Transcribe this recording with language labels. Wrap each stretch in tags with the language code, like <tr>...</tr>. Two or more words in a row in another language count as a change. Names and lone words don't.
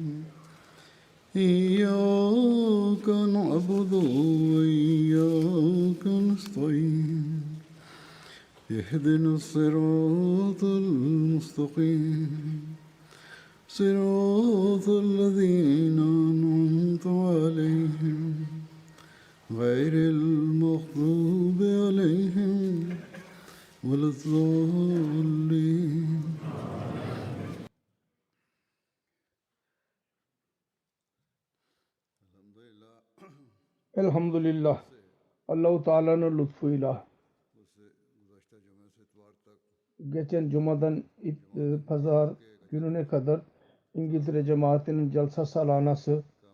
<ar>إياك نعبد وإياك نستعين اهدنا الصراط المستقيم صراط الذين أنعمت عليهم غير المغضوب عليهم ولا الضالين.</ar> <tr>Elhamdülillah. Allah-u Teala'nın lütfuyla geçen cumadan pazar gününe kadar İngiltere cemaatinin celsa salanası</tr>